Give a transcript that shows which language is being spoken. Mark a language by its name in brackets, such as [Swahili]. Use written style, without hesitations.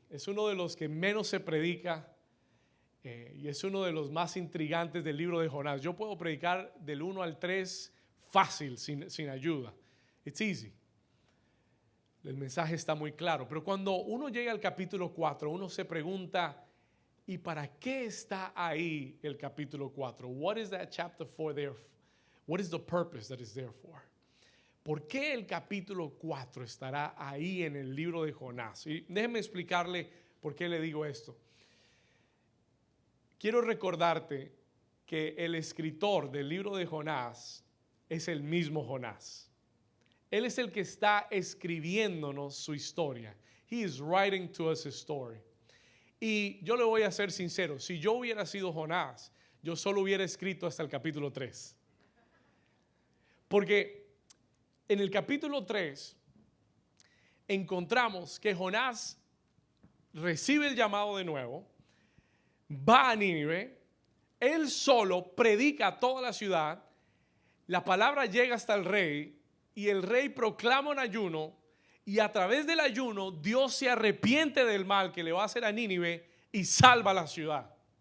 [Spanish] Es uno de los que menos se predica y es uno de los más intrigantes del libro de Jonás. Yo puedo predicar del 1 al 3 fácil, sin ayuda. [English] It's easy. [Spanish] El mensaje está muy claro. Pero cuando uno llega al capítulo 4, uno se pregunta: ¿y para qué está ahí el capítulo 4? [English] What is that chapter 4 there? What is the purpose that is there for? [Spanish] ¿Por qué el capítulo 4 estará ahí en el libro de Jonás? Y déjeme explicarle por qué le digo esto. Quiero recordarte que el escritor del libro de Jonás es el mismo Jonás. Él es el que está escribiéndonos su historia. [English] He is writing to us a story. [Spanish] Y yo le voy a ser sincero: si yo hubiera sido Jonás, yo solo hubiera escrito hasta el capítulo 3. Porque en el capítulo 3 encontramos que Jonás recibe el llamado de nuevo, va a Nínive, él solo predica a toda la ciudad, la palabra llega hasta el rey y el rey proclama un ayuno, y a través del ayuno Dios se arrepiente del mal que le va a hacer a Nínive y salva la ciudad.